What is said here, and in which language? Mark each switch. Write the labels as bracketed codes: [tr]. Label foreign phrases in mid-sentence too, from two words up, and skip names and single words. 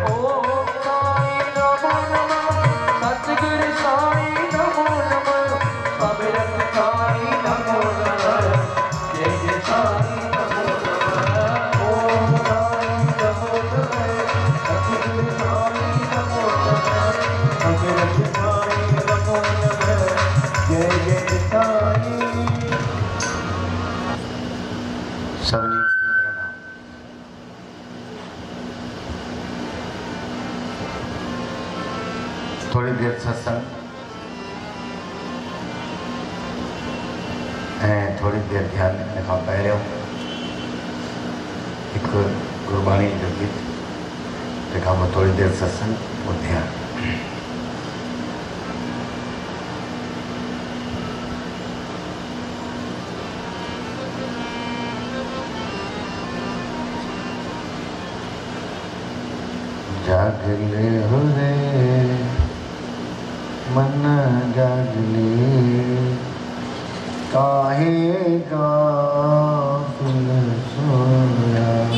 [sa] ओ साई नमो नमः, सतगुरु साई नमो नमः, सतगुरु साई नमो नमः, जय जय साई नमो नमः। ओम साई नमो नमः, सतगुरु साई नमो नमः, सतगुरु साई नमो नमः, जय जय साई। [sd] सबनी थोड़ी देर सत्संग ऐं थोड़ी देर ध्यान इन खां पहिरियों हिकु गुरबाणी जो गीत, तंहिंखां पोइ थोड़ी देर सत्संग और ध्यान। [hi] जागले हो रे मन जागले, काहे गाफिल सोया।